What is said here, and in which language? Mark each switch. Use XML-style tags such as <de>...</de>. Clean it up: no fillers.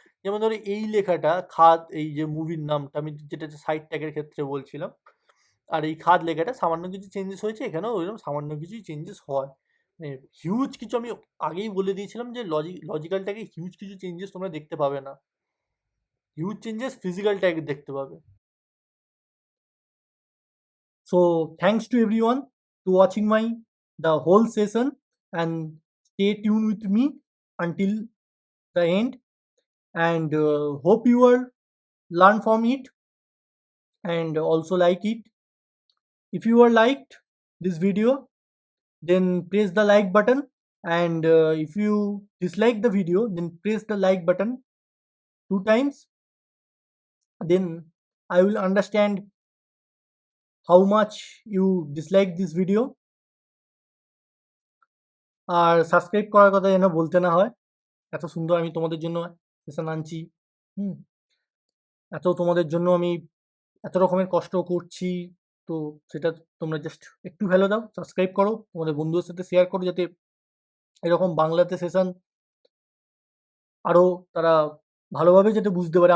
<bn>যেমন ধরো এই লেখাটা খাদ, এই যে মুভির নামটা আমি যেটা সাইড ট্যাগের ক্ষেত্রে বলছিলাম, আর এই খাদ লেখাটা সামান্য কিছু চেঞ্জেস হয়েছে, এখানেও ওইরকম সামান্য কিছুই চেঞ্জেস হয়। মানে হিউজ কিছু, আমি আগেই বলে দিয়েছিলাম যে লজিক্যালটাকে হিউজ কিছু চেঞ্জেস তোমরা দেখতে পাবে না। হিউজ চেঞ্জেস ফিজিক্যাল ট্যাগে দেখতে পাবে।</bn> <en>So thanks to everyone to watching my the whole session, and stay tuned with me until the end, and hope you will learn from it and also like it. If you are liked this video, then press the like button, and if you dislike the video, then press the like button 2 times. Then I will understand how much you dislike this video.</en> <bn>আর subscribe করার কথা যেন বলতে না হয়। এত সুন্দর আমি তোমাদের জন্য সেশন আনছি, হুম, এত তোমাদের জন্য আমি এত রকমের কষ্ট করছি, তো সেটা তোমরা জাস্ট একটু ভ্যালু দাও, সাবস্ক্রাইব করো, তোমাদের বন্ধুদের সাথে শেয়ার করো, যাতে এরকম বাংলাতে সেশন আরও তারা ভালোভাবে যাতে বুঝতে পারে।</bn>